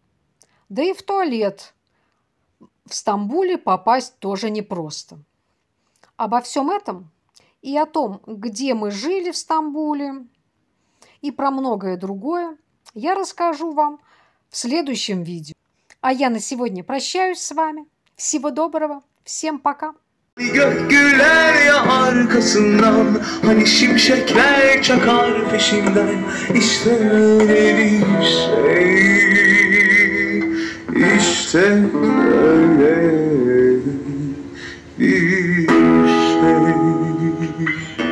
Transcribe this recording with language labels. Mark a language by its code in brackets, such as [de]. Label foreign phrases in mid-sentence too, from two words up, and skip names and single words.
[ru] Да и в туалет в Стамбуле попасть тоже непросто. Обо всем этом и о том, где мы жили в Стамбуле, и про многое другое я расскажу вам в следующем видео. А я на сегодня прощаюсь с вами. Всего доброго. Всем пока. [tr] Gök güler ya arkasından, hani şimşekler çakar peşinden. İşte öyle bir şey, işte öyle bir şey.